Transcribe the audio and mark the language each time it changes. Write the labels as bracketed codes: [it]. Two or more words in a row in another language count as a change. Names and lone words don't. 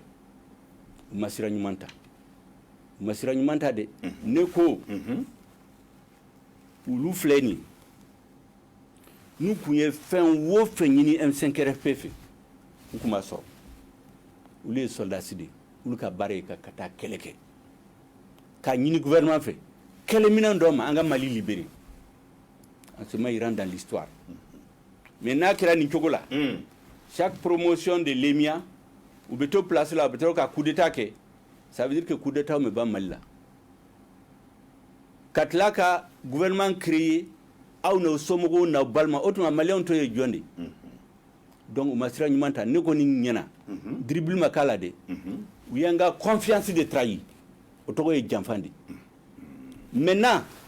[bm] u ma sira ɲuman ta de ne ko ulu filɛ nin n'u kun ye fɛn o fɛn ɲini M5 RFP fɛ u kun b'a sɔrɔ olu ye soldats de olu ka baara ye ka taa kɛlɛ kɛ k'a ɲini gouvernement fɛ kɛlɛminɛn dɔ ma an ka Mali libérer [fr] on se met dans l'histoire mais [bm] n'a kɛra nin cogo la [fr] chaque promotion de l'EMIA [bm] u bɛ to place la u bɛ to ka coup d'état kɛ [fr] ça veut dire que coup d'état [bm] bɛ ban Mali la ka tila ka gouvernement créer aw n'aw somɔgɔw n'aw balima o tuma maliyɛnw to ye jɔn de donc u ma sira ɲuman ta ne kɔni ɲɛna dribble ma k'a la de u y'an ka confiance de trahir o tɔgɔ ye janfan de maintenant